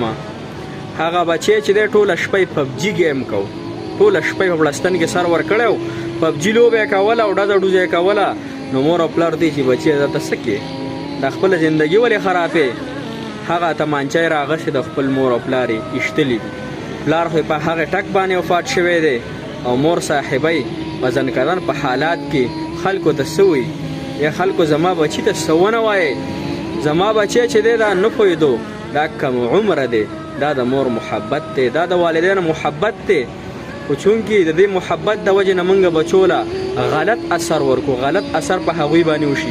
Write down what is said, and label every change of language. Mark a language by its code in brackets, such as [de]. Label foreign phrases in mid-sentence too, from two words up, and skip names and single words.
[ps] هغه بچی چې دی ټوله شپه یې پبجي ګیم کو، ټوله شپه یې په بړستن کې سر ورکړی و، پبجي لوبه یې کوله او ډزه ډوزه یې کوله. نو مور او پلار دی چې بچی دا ته څه کې دا خپله زندګي ولې خرابې. هغه تمانچه یې راغسې د خپل مور او پلار یې ایشتلي دي. پلار خو په هغه ټک باندې وفات شوی دی او مور صاحبی وزن کردن په حالات کې خلکو ته څه وایي یا خلکو زما بچي ته څه ونه وایي. زما بچی چې دی دا نه پوهېدو دا کم عمره دی، دا د مور محبت دی، دا د والدینو محبت دی. خو چونکې د دې محبت د وجې نه موږ بچو له غلط اثر ورکو، غلط اثر په هغوی باندې وشي.